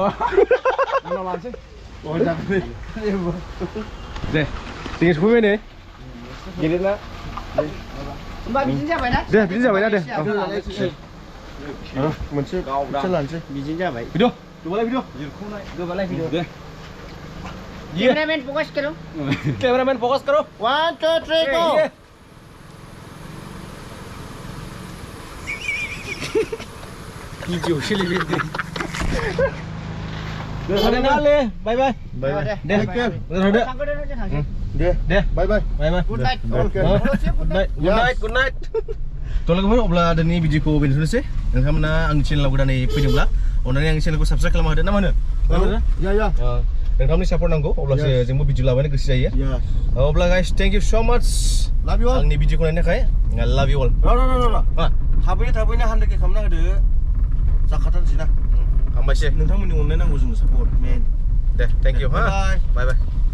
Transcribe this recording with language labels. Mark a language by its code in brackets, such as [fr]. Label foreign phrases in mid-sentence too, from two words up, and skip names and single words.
[brx] उनाव लानोसै जागोन दे जों सफैबाय नै गेलेना होमबा बिदिनो जाबायना दे बिदिनो जाबायना दे मोनसे लानोसै बिदिनो जाबाय भिडिअ गोबालाय भिडिअ गोबालाय भिडिअ दे [hi] कैमरामैन फोकस करो [brx] 1 2 3 गो भिडिअ सोलिबाय दे नाले [en] bye bye [brx] दे दे [en] bye bye good night good night [brx] थ' लोगोफोर अब्ला दिनैनि भिडिअखौ बेनोसै नोंथांमोना आंनि चेनेलाव गोदानै फैदोंब्ला अननानै आंनि चेनेलखौ साबस्क्राइब खालामना होदो ना मा होनो नोंथांमोननि सापर्ट नांगौ अब्लासो जोंबो भिडिअ लाबायनो गोसो जायो अब्ला गाइस [en] thank you so much love you all [brx] आंनि भिडिअखौ नायनो थाखाय [en] love you all [brx] थाबैनो 100K खालामना होदो जाखाथारनोसै ना हामबायसै नोंथांमोननि अननाय नांगौ जोंनो सापर्ट मेन दे [en] thank you [brx] हा [en] bye bye